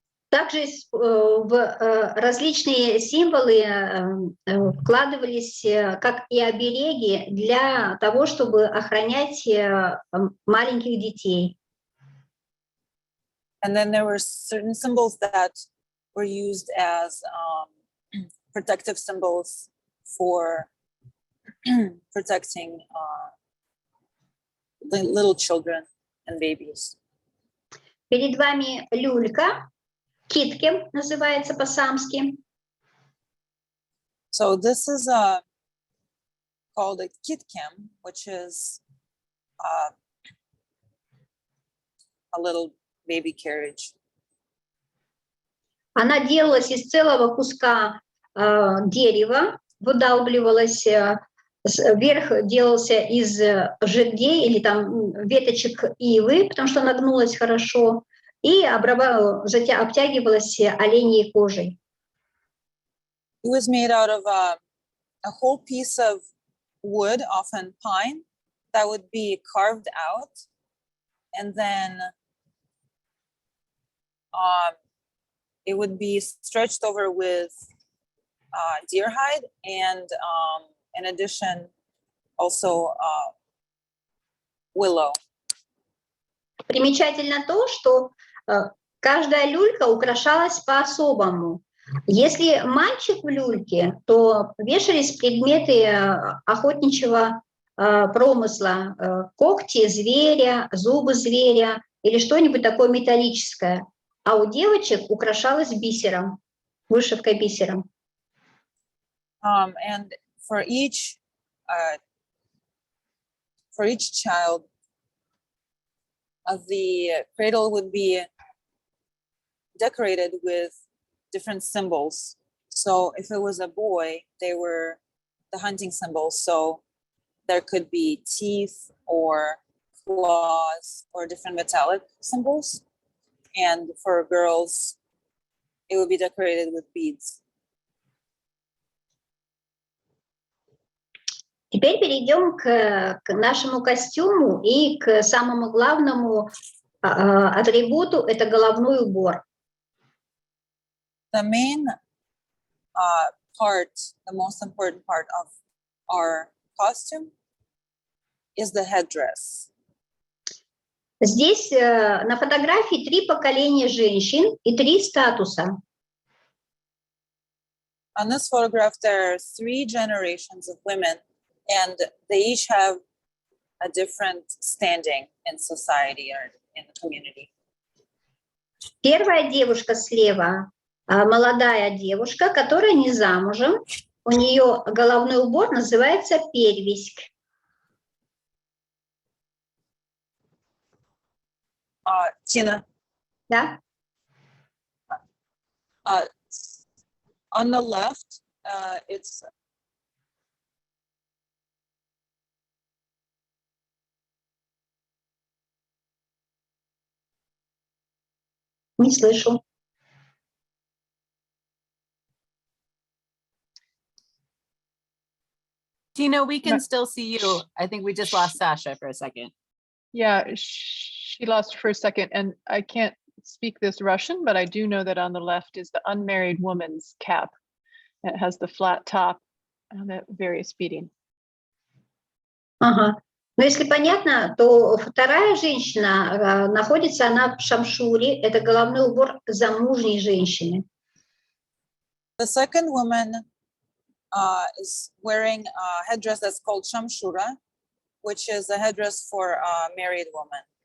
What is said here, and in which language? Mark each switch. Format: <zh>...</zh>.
<ru>Также в различные символы вкладывались как и обереги для того, чтобы охранять маленьких детей.</ru> <en>And then there were certain symbols that were used as protective symbols for protecting the little children and babies.</en> <ru>Перед вами люлька, киткем называется по-самски.</ru> <en>So this is called a kitkem, which is a little baby carriage.</en> <ru>Она делалась из целого куска дерева, выдалбливалась, верх делался из жердей или там веточек ивы, потому что она гнулась хорошо, и затем обтягивалась оленьей кожей.</ru> <en>It was made out of a whole piece of wood, often pine, that would be carved out, and then it would be stretched over with deer hide, and in addition, also willow.</en> <ru>Примечательно то, что каждая люлька украшалась по-особому. Если мальчик в люльке, то вешались предметы охотничьего промысла, когти зверя, зубы зверя или что-нибудь такое металлическое. А у девочек украшалось бисером, вышивкой бисером.</ru> <en>And for each child, the cradle would be decorated with different symbols. So if it was a boy, they were the hunting symbols. So there could be teeth or claws or different metallic symbols. And for girls, it would be decorated with beads.</en> <ru>Теперь перейдем к нашему костюму и к самому главному атрибуту – это головной убор.</ru> <en>The main part, the most important part of our costume is the headdress.</en> <ru>Здесь на фотографии 3 поколения женщин и 3 статуса.</ru> <en>On this photograph, there are 3 generations of women, and they each have a different standing in society or in the community.</en> <ru>Первая девушка слева, молодая девушка, которая не замужем. У нее головной убор называется перевязь.</ru> <en>Tina,</en> <ru>Да?</ru> <en>on the left, it's</en> <ru>Не слышу.</ru> <en>Tina, we can Ma- still see you. I think we just lost Sasha for a second. Yeah, she lost for a second, and I can't speak this Russian, but I do know that on the left is the unmarried woman's cap. It has the flat top and the various beading. Ага.</en> <ru>Но если понятно, то вторая женщина, находится она в шамшуре. Это головной убор замужней женщины.</ru> <en>the second woman is wearing a headdress that's called shamshura, which is a headdress for a married woman.</en>